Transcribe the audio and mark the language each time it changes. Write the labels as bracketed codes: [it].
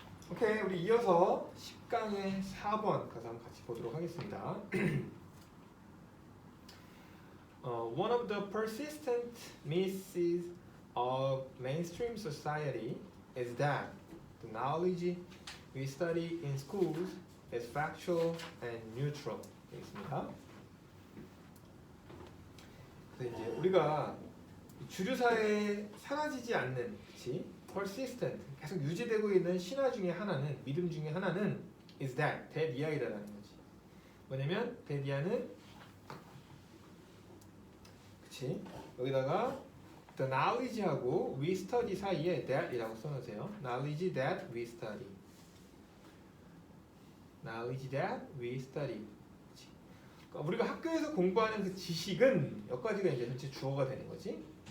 [ko] 오케이, 우리 이어서 10강의 4번 가서 한번 같이 보도록 하겠습니다. [en] One of the persistent misses of mainstream society is that the knowledge we study in schools is factual and neutral. [ko] 되겠습니다. 그래서 이제 우리가 주류 사회에 사라지지 않는, 그치? persistent, 계속 유지되고 있는 신화 중에 하나는, 믿음 중에 하나는 [en] is that, [ko] 대디아이다라는 거지. 뭐냐면 대디아는, 그치? 여기다가 the knowledge하고 [en] we study [ko] 사이에 that이라고 써놓으세요. [en] knowledge that we study. knowledge that we study. [ko] 그치? 그러니까 우리가 학교에서 공부하는 그 지식은 여기까지가 이제 전체 주어가 되는 거지.